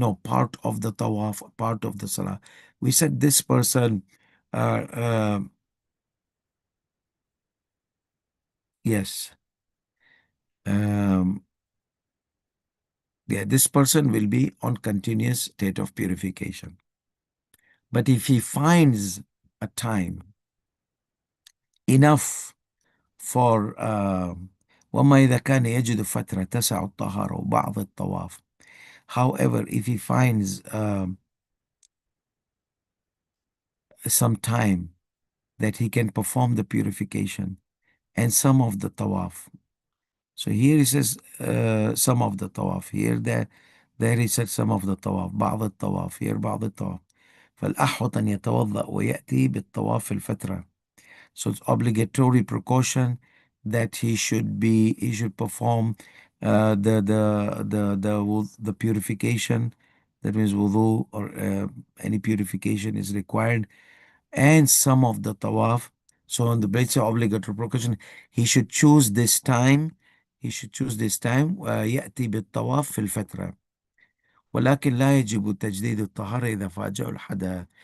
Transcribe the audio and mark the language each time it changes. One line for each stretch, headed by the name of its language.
English: No, part of the tawaf, part of the salah. We said this person, uh, uh, yes, um, yeah, this person will be on continuous state of purification. But if he finds a time enough for
Arabic: وما إذا كان يجد فترة تسع الطهارة وبعض الطواف.
English: However, if he finds some time that he can perform the purification and some of the tawaf. So here he says some of the tawaf. There he said some of the tawaf.
Arabic: بعض الطواف. Here بعض الطواف. فالأحوط أن يتوضأ ويأتي بالطواف في الفترة.
English: So it's obligatory precaution that he should perform the purification. That means wudu or any purification is required, and some of the tawaf. So on the basis of obligatory precaution, he should choose this time. He should choose this time.
Arabic: يأتي بالطواف في الفترة. ولكن لا يجب تجديد الطهارة إذا فاجأ الحدث.